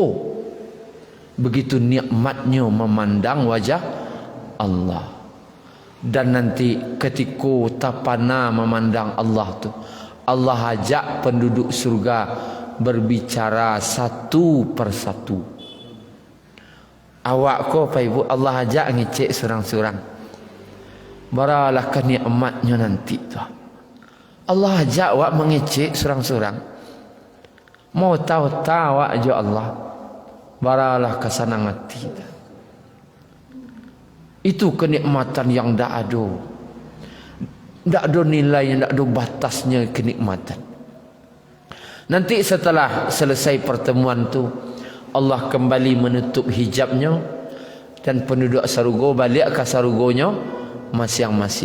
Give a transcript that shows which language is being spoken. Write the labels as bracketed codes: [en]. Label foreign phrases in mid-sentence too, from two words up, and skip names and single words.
[id] Begitu nikmatnya memandang wajah Allah. Dan nanti ketika tapana memandang Allah tu, Allah ajak penduduk surga berbicara satu persatu. [min] Awak ko Pak Ibu Allah ajak ngecek surang-surang. Baralah kenikmatnya nanti tu. Allah ajak awak mengecek surang-surang. Mau tahu-tahu awak jo Allah. Baralah kesenang hati. [id] Itu kenikmatan yang dak ada. Dak ada nilainya, dak ada batasnya kenikmatan. Nanti setelah selesai pertemuan tu, Allah kembali menutup hijabnya dan [min] penduduk sarugo balik ke sarugonya [id] masing-masing.